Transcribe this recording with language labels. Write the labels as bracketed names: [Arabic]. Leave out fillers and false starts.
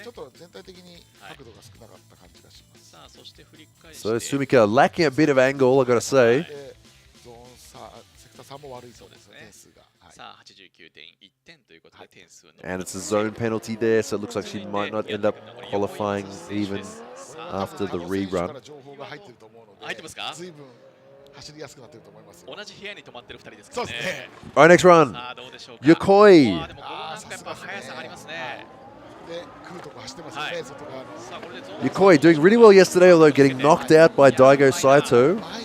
[Japanese] ちょっと全体的に角度が少なかった感じがします。 [English] So Sumika lacking a bit of angle, I gotta say. [Japanese] ゾーンセクター3も悪いそうですね。点数が。さあ89.1点ということで点数の。 [English] And it's a zone penalty there, so it looks like she might not end up qualifying even after the rerun. [Japanese] 入ってますか？走りやすくなってると思います。同じ部屋に泊まってる2人ですからね。 [English] All right, next run. Yokoi. [Japanese] でも速さがありますね。 [English] Yokoi doing really well yesterday, although getting knocked out by Daigo Saito.